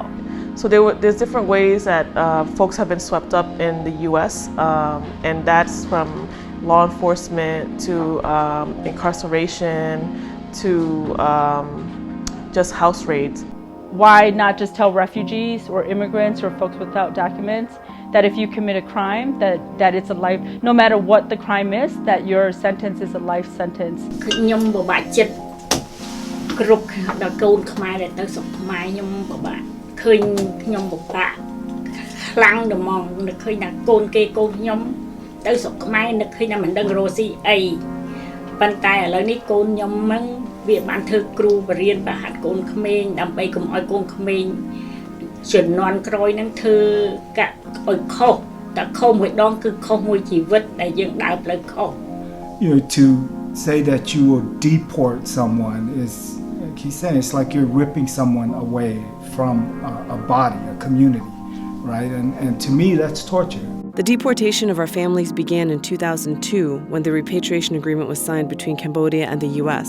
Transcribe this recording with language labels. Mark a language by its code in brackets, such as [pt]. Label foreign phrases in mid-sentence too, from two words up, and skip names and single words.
[en] So there's different ways that folks have been swept up in the U.S., and that's from law enforcement to incarceration to just house raids. Why not just tell refugees or immigrants or folks without documents that if you commit a crime, that it's a life, no matter what the crime is, that your sentence is a life sentence. [km] ឃើញខ្ញុំពិបាកខ្លាំងដល់ហ្មងនឹកឃើញថាកូនគេកូនខ្ញុំទៅស្រុកខ្មែរនឹកឃើញថាមិនដឹងរស់ស៊ីអីប៉ុន្តែឥឡូវនេះកូនខ្ញុំហ្នឹងវាបានធ្វើគ្រូបរៀនប្រហាត់កូនក្មេងដើម្បីកុំឲ្យកូនក្មេងជំនាន់ក្រោយហ្នឹងធ្វើកាក់ឲ្យខុសតែខុសមួយដងគឺខុសមួយជីវិតដែលយើងដើរផ្លូវខុស [en] You know, to say that you will deport someone is like he's saying it's like you're ripping someone away from a body, a community, right? And to me, that's torture. The deportation of our families began in 2002 when the repatriation agreement was signed between Cambodia and the U.S.